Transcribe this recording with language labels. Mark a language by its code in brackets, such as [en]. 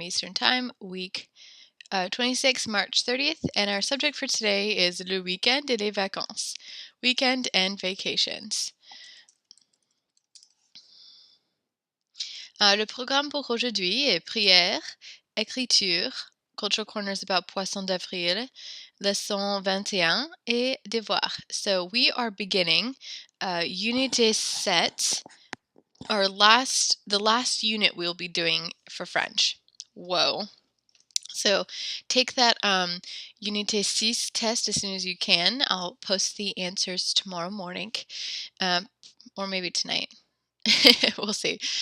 [en] Eastern Time, week 26, March 30th, and our subject for today is [fr] le week-end et les vacances, [en] weekend and vacations. [fr] Le programme pour aujourd'hui est prière, écriture, [en] cultural corners about [fr] Poisson d'avril, leçon 21, et devoir. [en] So we are beginning unité 7, the last unit we'll be doing for French. Whoa. So take that Unité 6 test as soon as you can. I'll post the answers tomorrow morning, or maybe tonight. We'll see.